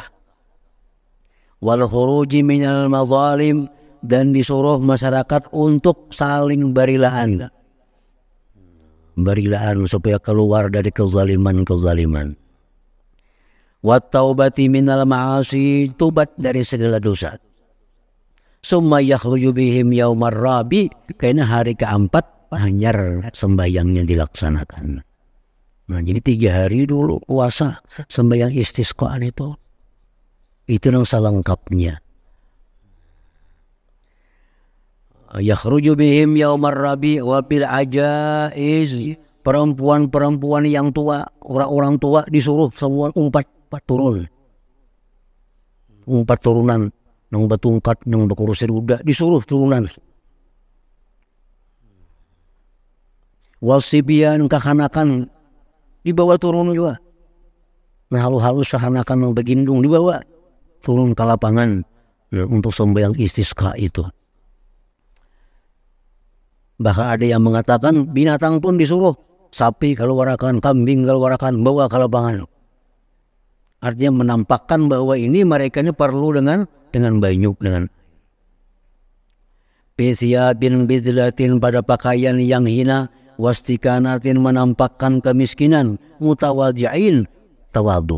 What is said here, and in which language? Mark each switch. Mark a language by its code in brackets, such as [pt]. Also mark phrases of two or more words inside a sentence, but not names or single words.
[ar] والخروج من المظالم, [bjn] dan disuruh masyarakat untuk saling barilaan. Barilaan supaya keluar dari kezaliman. [ar] والتوبة من المعاصي, [bjn] tubat dari segala dosa. [ar] ثم يخرج بهم يوم الرابع, [bjn] karena hari keempat hanyar sembahyangnya dilaksanakan. Nah, jadi 3 hari dulu puasa sembahyang istisqa itu. Itu yang selengkapnya. [ar] يخرج بهم يوم الرابع وبالعجائز, [bjn] perempuan-perempuan yang tua, orang-orang tua disuruh semua umpat turun. Umpat turunan, nang batungkat, nang bakursi roda, disuruh turunan. Wasibian, kehanakan dibawa turun juga. Nah, halus-halus sahanakan yang begindung dibawa turun ke lapangan untuk sembahyang istisqa itu. Bahkan ada yang mengatakan binatang pun disuruh, sapi keluarkan, kambing keluarkan, bawa ke lapangan. Artinya menampakkan bahwa ini mereka ini perlu dengan banyu, dengan [ar] بثياب بذلة, [bjn] pada pakaian yang hina, wastikanatin, menampakkan kemiskinan, mutawadhi'in, tawadu.